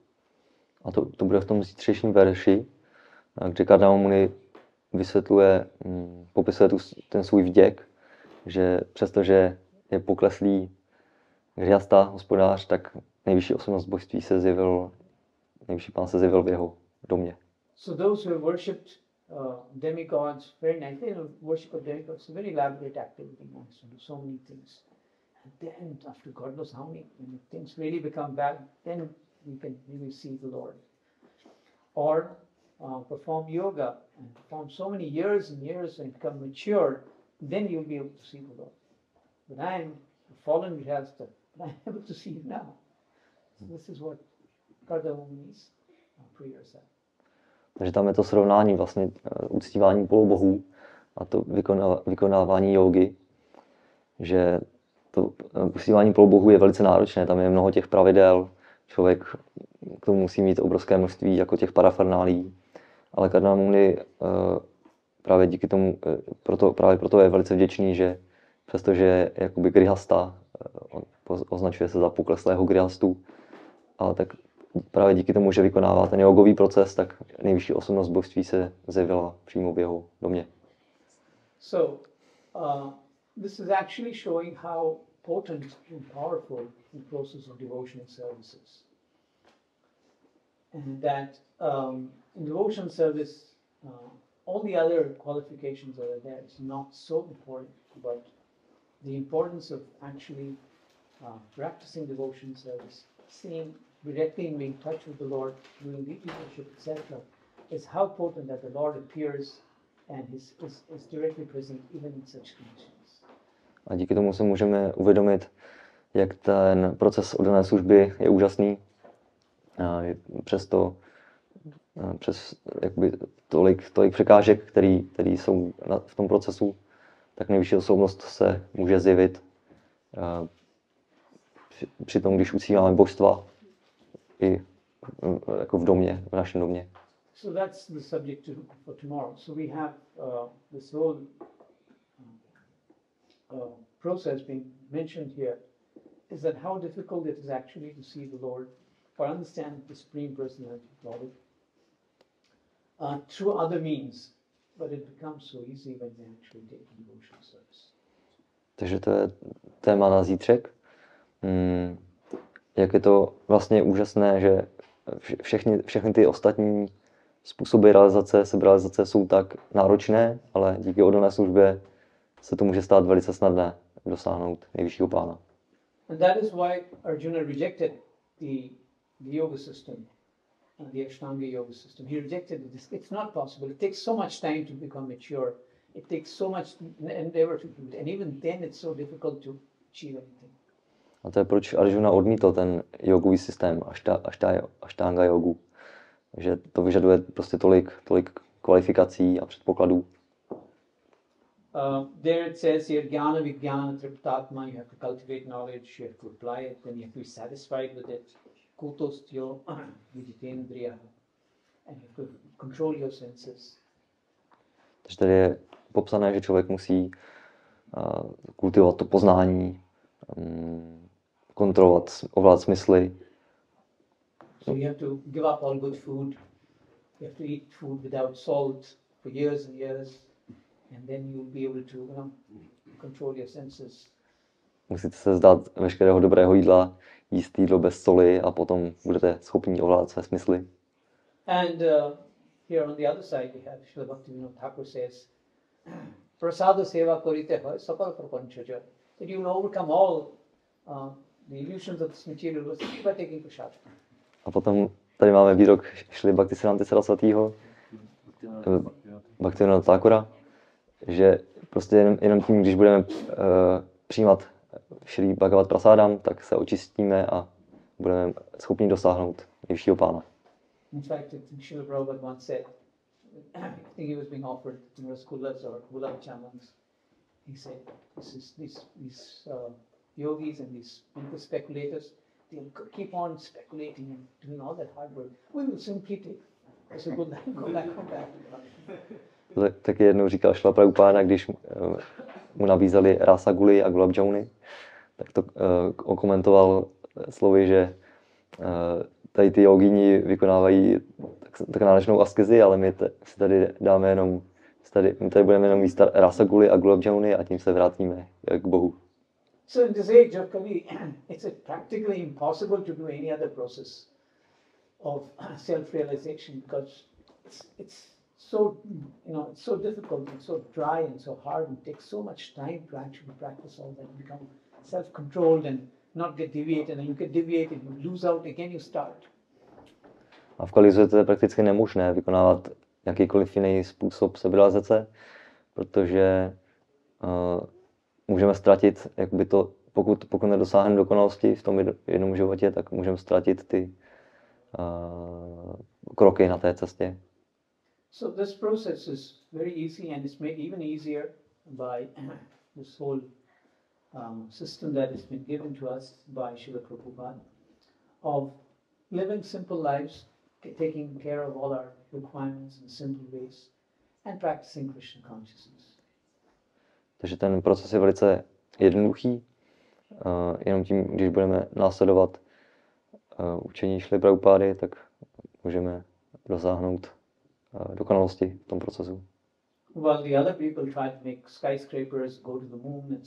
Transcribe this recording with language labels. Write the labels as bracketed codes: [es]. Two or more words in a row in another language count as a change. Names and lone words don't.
[cs] A to bude v tom zítřejším verši, kde Karna Muni vysvětluje, popisuje ten svůj vděk, že přestože je pokleslý grihastha, hospodář, tak nejvyšší osobnost božství se zjevil, nejvyšší pán se zjevil v jeho domě. [en] So those who worshipped demigods very nicely, worship of demigods, a very elaborate activity, one has to do so many things. And then after God knows how many, when things really become bad, then we can really see the Lord. Or perform yoga and perform so many years and years and become mature, then you'll be able to see the Lord. But I'm a fallen grihastha, but I'm able to see Him now. So this is what Kardamuni's prayers are. [cs] Takže tam je to srovnání vlastně uctívání polobohů a to vykonávání jógy, že to uctívání polobohů je velice náročné, tam je mnoho těch pravidel, člověk k tomu musí mít obrovské množství jako těch parafernálí, ale Karna Muni právě díky tomu, právě proto je velice vděčný, že přestože je jakoby grihasta, označuje se za pokleslého grihastu, ale tak právě díky tomu, že vykonává ten jogový proces, tak nejvyšší osobnost božství se zjevila přímo v jeho domě. [en] So, this is actually showing how potent and powerful the process of devotional services. And that in devotional service, all the other qualifications that are there is not so important, but the importance of actually practicing devotional service, seeing directly in being in touch with the Lord, doing deep worship, etc., is how potent that the Lord appears and is directly present even in such conditions. [cs] A díky tomu se můžeme uvědomit, jak ten proces oddané služby je úžasný. Přes jakoby tolik překážek, které jsou v tom procesu, tak nejvyšší osobnost se může zjevit při tom, když uctíváme božstva i jako v domě, v našem domě. [en] So that's the subject for tomorrow. So we have this whole process being mentioned here, is that how difficult it is actually to see the Lord or understand the Supreme Personality of God through other means, but it becomes so easy when we actually take devotional service. [cs] Takže to je téma na zítřek. jak je to vlastně úžasné, že všechny ty ostatní způsoby realizace, seberealizace jsou tak náročné, ale díky oddané službě se to může stát velice snadné dosáhnout nejvyššího pána. [en] And that is why Arjuna rejected the yoga system, the Ashtanga yoga system. He rejected it. It's not possible. It takes so much time to become mature. It takes so much endeavor to do it. And even then it's so difficult to achieve anything. [cs] A to je proč Arjuna odmítl ten jogový systém, Ashtanga jogu. Že to vyžaduje prostě tolik kvalifikací a předpokladů. [en] There it says here, [sa] ज्ञान विज्ञान तृप्तात्मा, [en] you have to cultivate knowledge, you have to apply it, then you have to be satisfied with it. [sa] कूटस्थो विजितेन्द्रियः, [en] and you have to control your senses. [cs] Takže tady je popsané, že člověk musí kultivovat to poznání, kontrolovat, ovládat smysly. [en] So you have to give up all good food. You have to eat food without salt for years and years, and then you'll be able to, control your senses. [cs] Musíte se vzdát veškerého dobrého jídla, jíst jídlo bez soli a potom budete schopni ovládat své smysly. [en] And here on the other side we have Srila Bhaktivinoda Thakur says, [bn] প্রসাদ সেবা করিতে হয় সকল প্রপঞ্চ জয়. [en] That you will overcome all the illusions of this material world by taking prasad. [cs] A potom tady máme výrok Šrily Bhaktisiddhanta Sarasvatýho, Bhaktivinoda Thakura, že prostě jenom tím, když budeme přijímat Šrý Bhagavad Prasádam, tak se očistíme a budeme schopni dosáhnout nejvyššího pána. [en] In fact, Srila Prabhupada once said, I think he was being offered rasgullas or gulab jamans. He said, these yogis and these mental speculators, they'll keep on speculating and doing all that hard work. We will simply take. I said, go back. [cs] Taky jednou říkal Šrila Prabhupáda, když mu nabízeli rasaguly a gulab jamuny, tak to okomentoval slovy, že tady ty jogíni vykonávají tak náročnou askezi, ale my si tady dáme jenom, my tady budeme jenom jíst rasaguly a gulab jamuny a tím se vrátíme k Bohu. [en] So in this age of Kali, it's practically impossible to do any other process of self-realization because it's so, it's so difficult and so dry and so hard and takes so much time to actually practice all that and become self-controlled and not get deviated. And you get deviated, you lose out, again you start. [cs] A v Kalizu je prakticky nemožné vykonávat jakýkoliv jiný způsob seberealizace, protože můžeme ztratit, jakoby to, pokud nedosáhneme dokonalosti v tom jednom životě, tak můžeme ztratit ty kroky na té cestě. [en] So this process is very easy and it's made even easier by this whole system that has been given to us by Srila Prabhupada of living simple lives, taking care of all our requirements in simple ways and practicing Krishna consciousness. [cs] Takže ten proces je velice jednoduchý. Jenom tím, když budeme následovat učení Šrily Prabhupády, tak můžeme dosáhnout dokonalosti v tom procesu. [en] While the other people try to make skyscrapers, go to the moon, etc.